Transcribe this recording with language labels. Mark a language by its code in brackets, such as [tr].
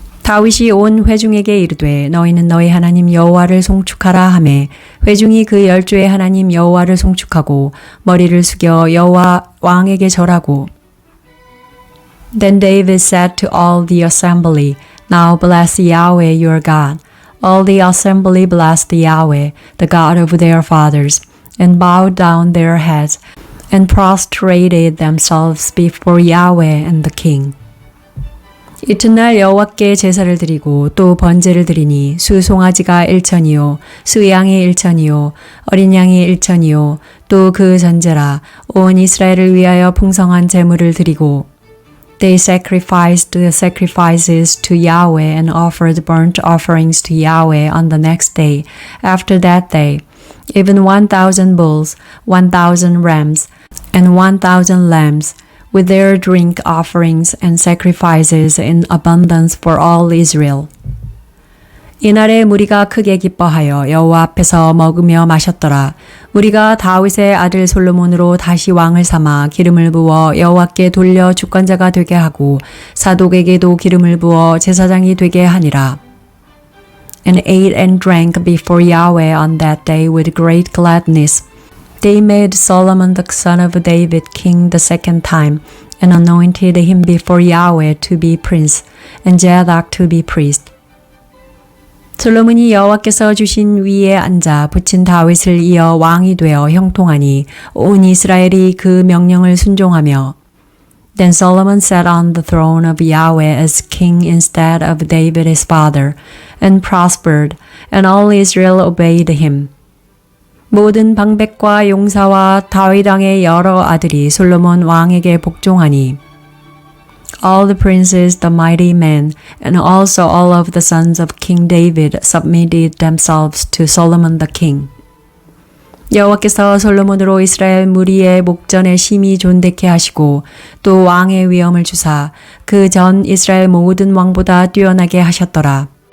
[ko] 다윗이 온 회중에게 이르되 너희는 너희 하나님 여호와를 송축하라 하매 회중이 그 열조의 하나님 여호와를 송축하고 머리를 숙여 여호와 왕에게 절하고. [en] Then David said to all the assembly, Now bless Yahweh your God. All the assembly blessed Yahweh, the God of their fathers, and bowed down their heads and prostrated themselves before Yahweh and the king. [ko] 이튿날 여호와께 제사를 드리고 또 번제를 드리니 수 송아지가 1천이요 수 양이 1천이요 어린 양이 1천이요 또 그 전제라 온 이스라엘을 위하여 풍성한 제물을 드리고. [en] They sacrificed the sacrifices to Yahweh and offered burnt offerings to Yahweh on the next day. After that day, even 1,000 bulls, 1,000 rams, and 1,000 lambs, with their drink offerings and sacrifices in abundance for all Israel. [ko] 이날에 무리가 크게 기뻐하여 여호와 앞에서 먹으며 마셨더라. 우리가 다윗의 아들 솔로몬으로 다시 왕을 삼아 기름을 부어 여호와께 돌려 주권자가 되게 하고 사독에게도 기름을 부어 제사장이 되게 하니라. [en] And ate and drank before Yahweh on that day with great gladness. They made Solomon the son of David king the second time, and anointed him before Yahweh to be prince, and Zadok to be priest. [ko] 솔로몬이 여호와께서 주신 위에 앉아 붙인 다윗을 이어 왕이 되어 형통하니 온 이스라엘이 그 명령을 순종하며. [en] Then Solomon sat on the throne of Yahweh as king instead of David his father, and prospered, and all Israel obeyed him. [ko] 모든 방백과 용사와 다윗 왕의 여러 아들이 솔로몬 왕에게 복종하니 [en] all the princes, the mighty men, and also all of the sons of King David submitted themselves to Solomon the king. [ko] 여호와께서 솔로몬으로 이스라엘 무리의 목전에 심히 존대케 하시고 또 왕의 위엄을 주사 그 전 이스라엘 모든 왕보다 뛰어나게 하셨더라.